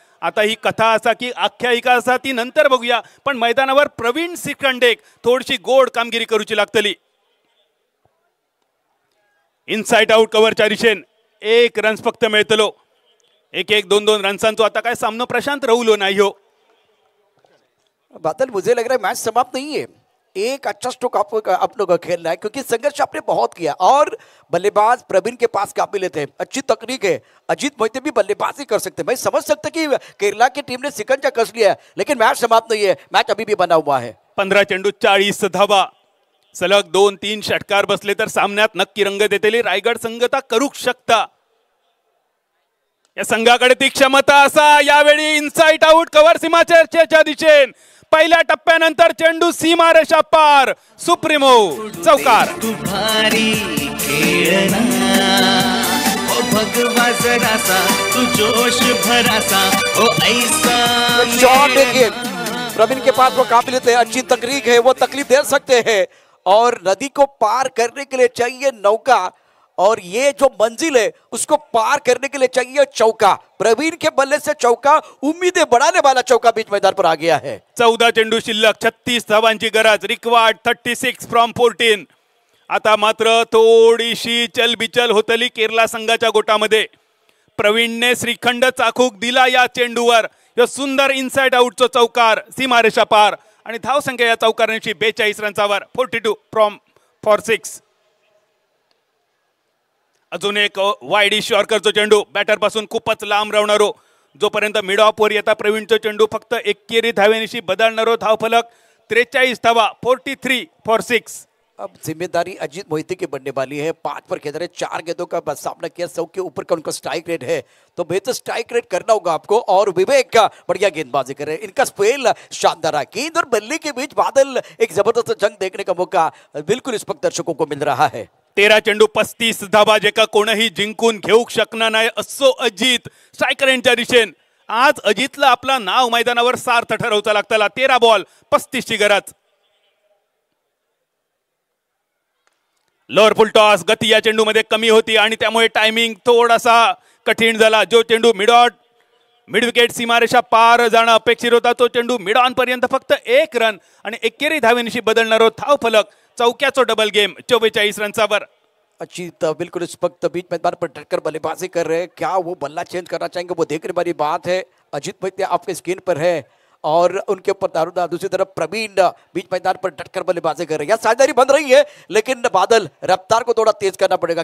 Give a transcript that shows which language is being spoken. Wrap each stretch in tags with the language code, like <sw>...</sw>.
<mr>आता ही कथा असा की आख्यायिका असा ती नंतर बघूया, पण मैदानावर प्रवीण श्रीखंडेक थोडीशी गोड कामगिरी करूची लागतली। इनसाइड आउट कव्हरच्या दिशेन 1 रन्स फक्त मिळतलो। 1-1 2-2 रन्सांचो आता काय सामना प्रशांत राहुलो नाही हो।</mr> <hi>बादल मुझे लग रहा है मैच समाप्त नहीं है, एक अच्छा स्ट्रोक आप लोग खेलना है क्योंकि संघर्ष आपने बहुत किया और बल्लेबाज प्रवीण के पास काबिलियत है, अच्छी तकनीक है। अजीत मोहिते भी बल्लेबाजी कर सकते हैं। मैं समझ सकता कि केरला की टीम ने शिकंजा कस लिया है, लेकिन मैच समाप्त नहीं है, मैच अभी भी बना हुआ है।</hi> <mr>15 चेंडू 40 धावा, सलग 2-3 षटकार बसले तर सामन्यात नक्की रंग देतेली रायगड संघता करू शकता। या संघाकडे ती क्षमता असा। यावेळी इनसाइड आउट कव्हर सीमाच्या दिशेन पहिल्या टप्प्यानंतर चेंडू सीमारेषा पार, सुप्रीमो चौकार।</mr> <hi>तू भारी खेळना ओ भगवा जरासा, तू जोश भरासा ओ ऐसा। शॉट देखिए, प्रवीण के पास वो काबिलियत है, अच्छी तकनीक है, वो तकलीफ दे सकते हैं और नदी को पार करने के लिए चाहिए नौका और ये जो मंजिल है उसको पार करने के लिए चाहिए चौका। प्रवीण के बल्ले से चौका, उम्मीदें बढ़ाने वाला चौका बीच मैदान पर आ गया है।</hi> <mr>14 चेंडू शिल्लक, 36 धावांची गरज,</mr> <en>Required 36 from 14।</en> <mr>आता मात्र थोडीशी चलबिचल होतली केरला संघाच्या गोटामध्ये। प्रवीणने श्रीखंड चाकूक दिला या चेंडूवर, यो सुंदर इनसाइड आउटचा चौकार सीमारेषा पार आणि धावसंख्या या चौकारांची 42 रन्सावर,</mr> <en>42 from for 6।</en> <mr>अजून एक वाईड यॉर्करचा चेंडू, बॅटर पासून खूपच लांब राहणारो, जोपर्यंत मिड ऑफ वर येता प्रवीणचा चेंडू फक्त एकेरी धावेनिशी बदलणारो, धावफलक 43 धावा,</mr> <en>43 for 6।</en> <hi>अब जिम्मेदारी अजीत मोहिते की बनने वाली है। 5 पर खेल रहे, 4 गेंदों का सामना किया, 100 के ऊपर का उनका स्ट्राइक रेट है, तो बेहतर स्ट्राइक रेट करना होगा आपको। और विवेक का बढ़िया गेंदबाजी कर रहे हैं, इनका स्पेल शानदार है। गेंद और बल्ले के बीच बादल, एक जबरदस्त जंग देखने का मौका बिल्कुल इस वक्त दर्शकों को मिल रहा है।</hi> <mr>13 चेंडू 35 धावा, जेका कोणीही जिंकून घेऊक शकणार नाही असो अजित स्ट्रायकरांच्या दिशेन। आज अजितला आपला नाव मैदानावर सार्थ ठरवचा लागतला। 13 बॉल 35 ची गरज। लोअर फुल टॉस, गती या चेंडू मध्ये कमी होती आणि त्यामुळे टायमिंग थोडासा कठीण झाला। जो चेंडू मिड विकेट सीमारेषा पार जाणं अपेक्षित होता, तो चेंडू मिड ऑन पर्यंत फक्त 1 रन आणि एकेरी धावेनिशी बदलणारो धावफलक, चौक्याचो डबल गेम 44 रन्सावर।</mr> <hi>अजीत बिल्कुल इस वक्त बीच मैदान पर डटकर बल्लेबाजी कर रहे हैं। क्या वो बल्ला चेंज करना चाहेंगे, वो देखने वाली बात है। अजीत मोहिते आपके स्क्रीन पर है और उनके ऊपर दारूदा, दूसरी तरफ प्रवीण बीच मैदान पर डटकर बल्लेबाजी कर रहे हैं। यहाँ साझेदारी बन रही है, लेकिन बादल रफ्तार को थोड़ा तेज करना पड़ेगा।</hi>